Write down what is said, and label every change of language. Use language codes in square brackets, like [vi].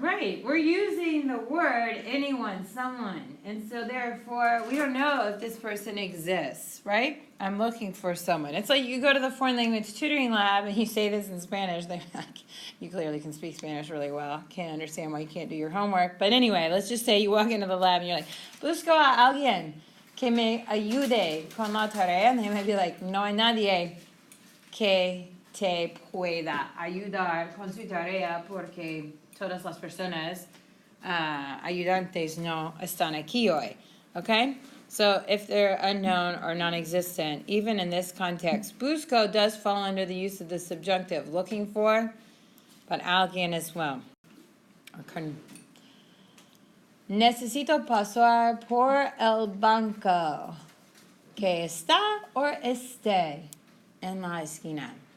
[en] Right, we're using the word anyone, someone, and so therefore we don't know if this person exists, right? I'm looking for someone. It's like you go to the foreign language tutoring lab and you say this in Spanish, they're like, you clearly can speak Spanish really well. Can't understand why you can't do your homework. But anyway, let's just say you walk into the lab and you're like, [es] busco a alguien que me ayude con la tarea, [en] and they might be like, [es] no hay nadie que te pueda ayudar con su tarea porque todas las personas ayudantes no están aquí hoy. [en] Okay? So if they're unknown or non-existent, even in this context, busco does fall under the use of the subjunctive, looking for, but alguien as well. [es] Necesito pasar por el banco que está o esté en la esquina.